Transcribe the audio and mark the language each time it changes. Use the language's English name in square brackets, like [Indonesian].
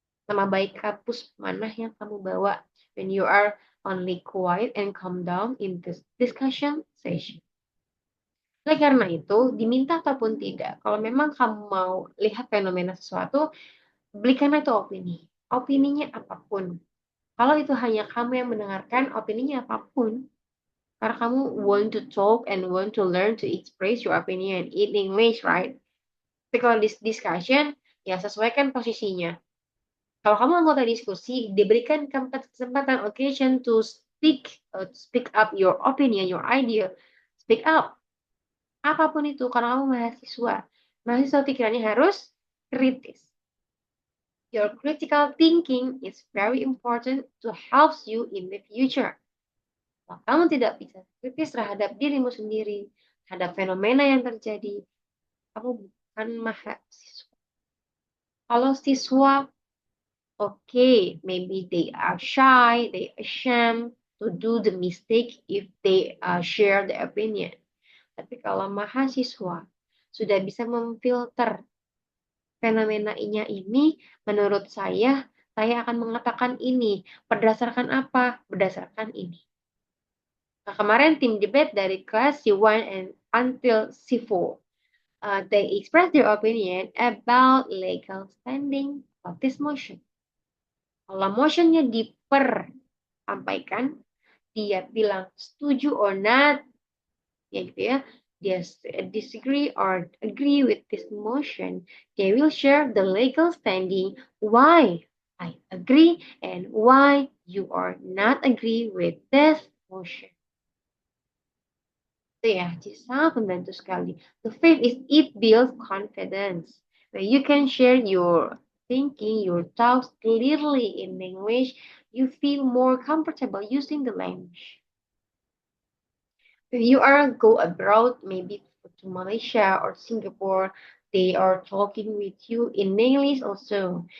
[Indonesian] Nama baik kampus mana yang kamu bawa [English] when you are only quiet and calm down in this discussion session? [Indonesian] Oleh karena itu, diminta ataupun tidak, kalau memang kamu mau lihat fenomena sesuatu, belikan itu opini. Opininya apapun. Kalau itu hanya kamu yang mendengarkan, opininya apapun. Karena kamu [English] want to talk and want to learn to express your opinion in English, right? [Indonesian] Tapi kalau discussion, ya sesuaikan posisinya. Kalau kamu anggota diskusi, diberikan kesempatan [English] occasion to speak up your opinion, your idea. Speak up. [Indonesian] Apapun itu, karena kamu mahasiswa. Mahasiswa pikirannya harus kritis. [English] Your critical thinking is very important to help you in the future. [Indonesian] Kalau kamu tidak bisa kritis terhadap dirimu sendiri, terhadap fenomena yang terjadi, kamu bukan mahasiswa. Kalau siswa, [English] okay, maybe they are shy, they ashamed to do the mistake if they share the opinion. [Indonesian] Tapi kalau mahasiswa sudah bisa memfilter fenomena ini, menurut saya akan mengatakan ini. Berdasarkan apa? Berdasarkan ini. Nah, kemarin tim debate dari kelas [English] C1 and until C4, they express their opinion about legal standing of this motion. [Indonesian] Kalau motionnya dipersampaikan, dia bilang setuju [English] or not, [Indonesian] ya gitu ya. Dia [English] disagree or agree [Indonesian] with this motion. [English] They will share the legal standing, why I agree and why you are not agree with this motion. [Indonesian] Itu ya, jadi sangat membantu sekali. [English] The fifth is it builds confidence. Where you can share your thinking, your thoughts clearly in English, you feel more comfortable using the language. If you are go abroad, maybe to Malaysia or Singapore, they are talking with you in English also.